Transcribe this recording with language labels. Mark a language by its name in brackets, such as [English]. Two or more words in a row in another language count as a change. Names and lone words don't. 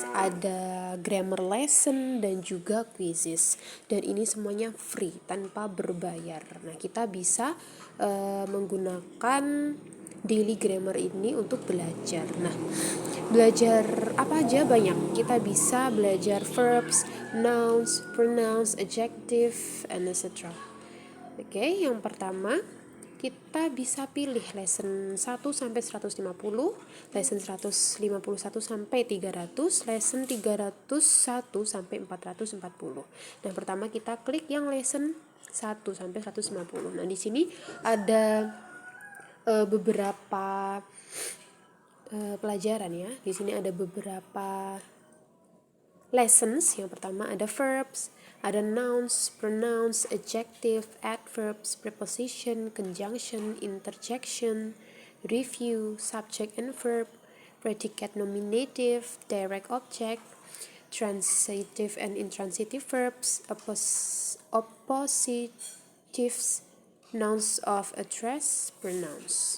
[Indonesian] Ada [English] grammar lesson [Indonesian] dan juga quizzes. Dan ini semuanya free, tanpa berbayar. Nah, kita bisa menggunakan Daily Grammar ini untuk belajar. Nah, belajar apa aja banyak. Kita bisa belajar [English] verbs, nouns, pronouns, adjective, and etc. [Indonesian] Oke, yang pertama kita bisa pilih lesson 1 sampai 150, lesson 151 sampai 300, lesson 301 sampai 440. Nah, pertama kita klik yang lesson 1 sampai 150. Nah, di sini ada beberapa pelajaran ya. Di sini ada beberapa lessons. Yang pertama ada [English] verbs, ada nouns, pronouns, adjective, adverbs, preposition, conjunction, interjection, review, subject and verb, predicate nominative, direct object, transitive and intransitive verbs, oppositives, nouns of address, pronouns.